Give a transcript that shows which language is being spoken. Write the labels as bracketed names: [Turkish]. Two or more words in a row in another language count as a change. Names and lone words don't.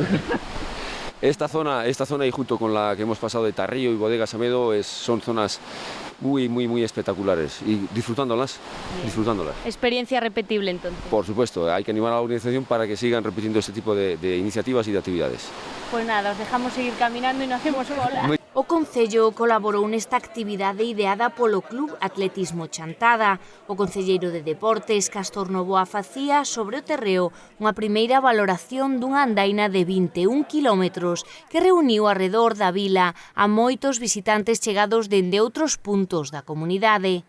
[Spanish] Esta zona y junto con la que hemos pasado de Tarrío y Bodega Samedo son zonas muy espectaculares y disfrutándolas. Experiencia repetible entonces. Por supuesto, hay que animar a la organización para que sigan repitiendo este tipo de iniciativas y de actividades. Pues nada, os dejamos seguir caminando y no hacemos cola. [Galician] O Concello colaborou nesta actividade ideada polo Club Atletismo Chantada. O concelleiro de Deportes, Castor Novoa, facía sobre o terreo unha primeira valoración dunha andaina de 21 kilómetros que reuniu arredor da vila a moitos visitantes chegados dende outros puntos da comunidade.